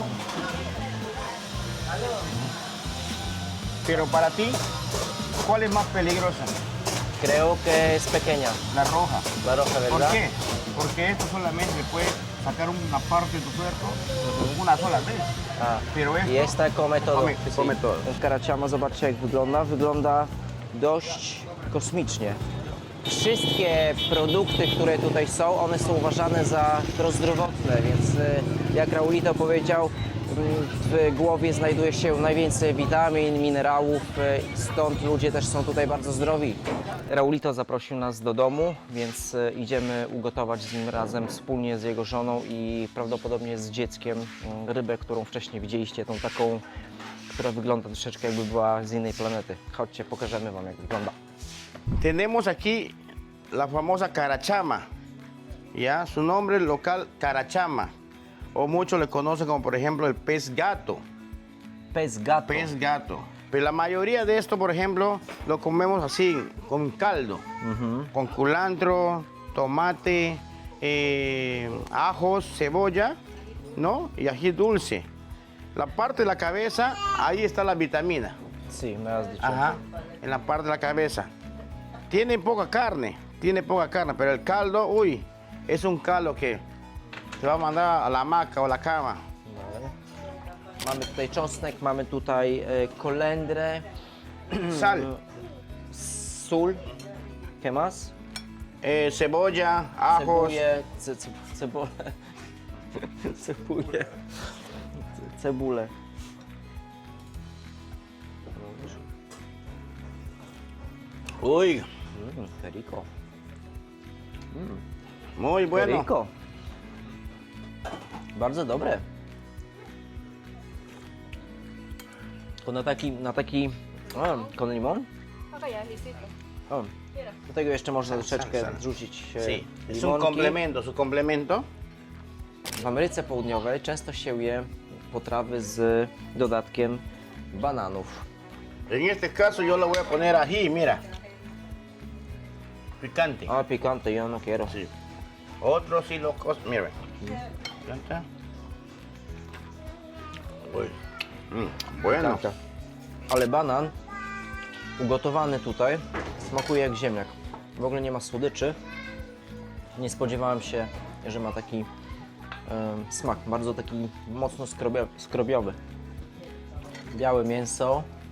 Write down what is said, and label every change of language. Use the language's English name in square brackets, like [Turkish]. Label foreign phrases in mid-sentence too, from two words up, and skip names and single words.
[Spanish] Pero para ti, ¿cuál es más peligrosa? Creo que es pequeña. La roja. La roja, ¿Por ¿verdad? qué? Porque esto solamente puede sacar una parte de tu cuerpo una sola vez. A, Pero esto I esta come todo. come todo. [Polish] Karaciama, zobaczcie, jak wygląda. Wygląda dość kosmicznie. Wszystkie produkty, które tutaj są, one są uważane za prozdrowotne, więc jak Raulito powiedział, w głowie znajduje się najwięcej witamin, minerałów, stąd ludzie też są tutaj bardzo zdrowi. Raulito zaprosił nas do domu, więc idziemy ugotować z nim razem, wspólnie z jego żoną i prawdopodobnie z dzieckiem rybę, którą wcześniej widzieliście, tą taką która wygląda troszeczkę jakby była z innej planety. Chodźcie, pokażemy wam jak wygląda. Tenemos aquí la famosa carachama, ya, su nombre local carachama, o muchos le conocen como por ejemplo el pez gato. Pez gato. Pez gato. Pero la mayoría de esto, por ejemplo, lo comemos así, con caldo, con culantro, tomate, ajos, cebolla, ¿no? Y ají dulce. La parte de la cabeza, ahí está la vitamina. Sí, me has dicho. Ajá, en la parte de la cabeza. Tiene poca carne, pero el caldo, uy, es un caldo que te va a mandar a la hamaca o la cama. Mamy tutaj czosnek, mamy tutaj kolendrę, [Spanish] Sal, [Polish] sól. [Spanish] ¿Qué más? cebolla, ajos. [Polish] Cebulę, cebulę. Cebulę. Cebulę. [Spanish] Uy, Qué rico. muy Qué bueno. rico. [Polish] Bardzo dobre. To na taki [Spanish] con limon? Acá ya, listo. [Polish] O, do tego jeszcze można troszeczkę [Spanish] sal. [Polish] zrzucić [Spanish] Sí, es un [Polish] limonki. [Spanish] complemento, su complemento. [Polish] W Ameryce Południowej często się je potrawy z dodatkiem bananów. [Spanish] En este caso yo le voy a poner ají, mira. Picante. A, picante, yo no quiero. Sí. Otros sí lo mira. Picante. Uy. Bueno. Picante. [Polish] Ale banan ugotowany tutaj smakuje jak ziemniak. W ogóle nie ma słodyczy. Nie spodziewałem się, że ma taki smak. Bardzo taki mocno skrobiowy. Białe mięso.